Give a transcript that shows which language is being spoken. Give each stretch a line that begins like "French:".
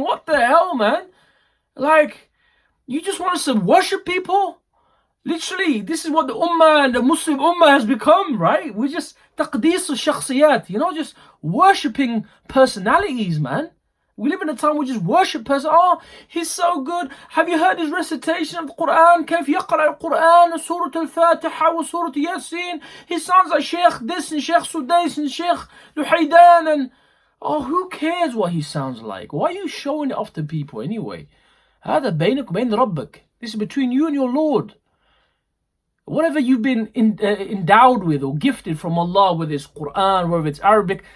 English: What the hell, man? Like, you just want us to worship people? Literally, this is what the Ummah and the Muslim Ummah has become, right? We're just
Arabic: taqdees al-shakhsiyat,
English: just worshipping personalities, man. We live in a time where we just worship person. Oh, he's so good. Have you heard his recitation of the Quran?
Arabic: كيف يقرأ القرآن سورة الفاتحة وسورة ياسين.
English: He sounds like Sheikh this and Sheikh Sudais and Sheikh Luhaydan. And who cares what he sounds like? Why are you showing it off to people anyway?
Arabic: هذا بينك وبين ربك.
English: This is between you and your Lord. whatever you've been endowed with or gifted from Allah, whether it's Quran, whether it's Arabic.